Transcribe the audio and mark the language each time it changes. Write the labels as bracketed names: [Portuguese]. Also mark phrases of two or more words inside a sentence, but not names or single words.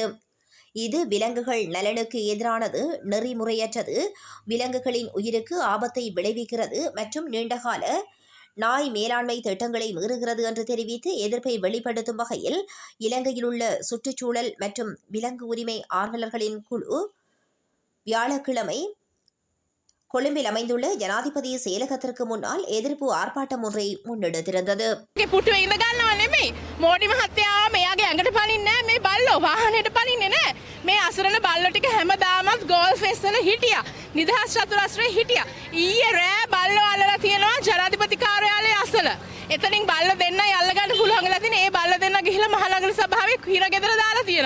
[Tamil] இது விலங்குகள் நலனுக்கு எதிரானது, நெறிமுறையற்றது, விலங்குகளின் உயிருக்கு ஆபத்தை விளைவிக்கிறது மற்றும் நீண்டகால நாய் மேலாண்மை திட்டங்களை மீறுகிறது என்று தெரிவித்து எதிர்ப்பை வெளிப்படுத்தும் வகையில் இலங்கையில் உள்ள சுற்றுச்சூழல் மற்றும் விலங்கு உரிமை ஆர்வலர்களின் குழு வியாழக்கிழமை கொழும்பில் அமைந்துள்ள ஜனாதிபதி செயலகத்திற்கு முன்னால் எதிர்ப்பு ஆர்ப்பாட்டம் ஒன்றை முன்னெடுத்திருந்தது. [Sinhala] පුටුවේ ඉඳ ගන්නව නෙමෙයි. මෝඩි මහත්තයා මෙයාගේ ඇඟට පනින්නේ නැහැ. මේ බල්ලෝ වාහනේට පනින්නේ නැහැ. මේ අසරණ බල්ලෝ ටික හැමදාමත් ගෝල්ෆ් ෆෙස් වල හිටියා. නිදහස් චතුරස්‍රයේ හිටියා. ඊයේ රෑ බල්ලෝ අල්ලලා තියෙනවා ජනාධිපති කාර්යාලයේ අසල. එතනින් බල්ලෝ දෙන්නයි අල්ලගන්න පුළුවන් වෙලා තියෙන්නේ. ඒ බල්ලෝ දෙන්න ගිහිල්ලා මහනගර සභාවේ හිරගෙදර දාලා තියෙනවා.